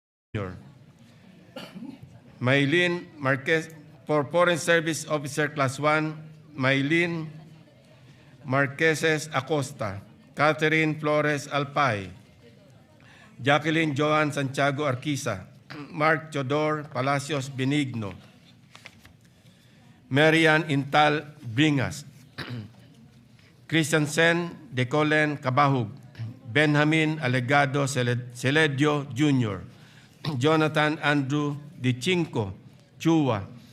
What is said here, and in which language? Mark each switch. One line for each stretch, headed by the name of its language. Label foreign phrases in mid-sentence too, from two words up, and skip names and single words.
English: Jr. Maylene Marquez, for Foreign Service Officer Class 1, Maylene Marqueses Acosta, Catherine Flores Alpay, Jacqueline Joan Santiago Arquiza, Mark Teodor Palacios Benigno, Marian Intal Bringas, Christian Sen Decolen Cabahug, Benjamin Alegado Celedio Jr., Jonathan Andrew Di Cinco Chua,